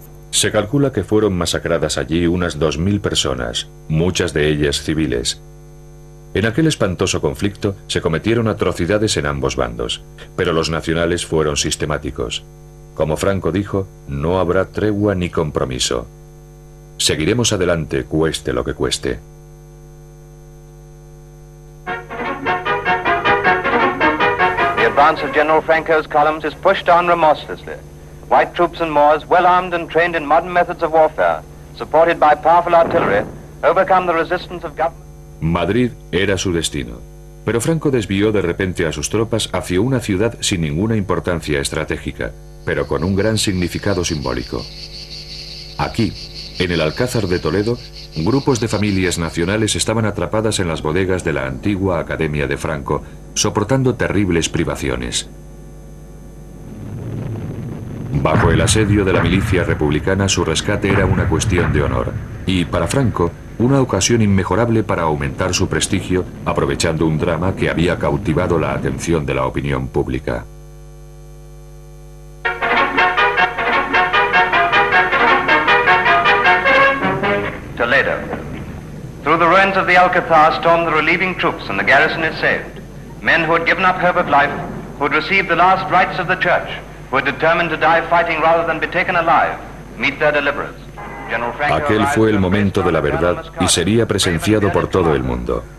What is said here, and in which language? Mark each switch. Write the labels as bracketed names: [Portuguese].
[Spanish] Se calcula que fueron masacradas allí unas 2000 personas, muchas de ellas civiles. En aquel espantoso conflicto se cometieron atrocidades en ambos bandos, pero los nacionales fueron sistemáticos. Como Franco dijo, no habrá tregua ni compromiso. Seguiremos adelante, cueste lo que cueste. [English] The advance of General Franco's columns is pushed on remorselessly. White troops and Moors, well armed and trained in modern methods of warfare, supported by powerful artillery, overcome the resistance of government. [Spanish] Madrid era su destino, pero Franco desvió de repente a sus tropas hacia una ciudad sin ninguna importancia estratégica, pero con un gran significado simbólico. Aquí, en el Alcázar de Toledo, grupos de familias nacionales estaban atrapadas en las bodegas de la antigua Academia de Franco, soportando terribles privaciones. Bajo el asedio de la milicia republicana, su rescate era una cuestión de honor, y para Franco, una ocasión inmejorable para aumentar su prestigio, aprovechando un drama que había cautivado la atención de la opinión pública. Toledo. [English] Through the ruins of the Alcazar stormed the relieving troops and the garrison is saved. Men who had given up hope of life, who had received the last rites of the church, who had determined to die fighting rather than be taken alive, meet their deliverers. [Spanish] Aquel fue el momento de la verdad y sería presenciado por todo el mundo.